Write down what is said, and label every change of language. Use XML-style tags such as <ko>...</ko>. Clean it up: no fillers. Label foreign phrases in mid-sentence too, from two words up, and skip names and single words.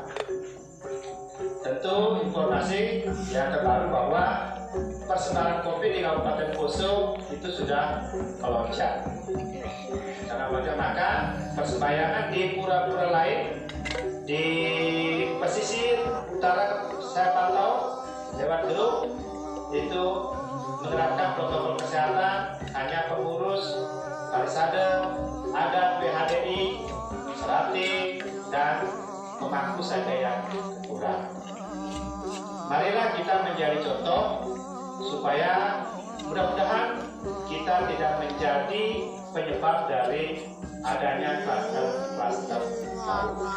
<id>Tentu informasi yang terbaru bahwa persebaran COVID di Kabupaten Poso itu sudah melonjak. Karena maka persembahyangan di pura-pura lain di pesisir utara saya pantau lewat grup itu menerapkan protokol kesehatan, hanya pengurus, parisade, adat, PHDI, serati, dan pemangku saja yang kurang. Marilah kita menjadi contoh supaya mudah-mudahan kita tidak menjadi penyebab dari adanya kluster baru.</id>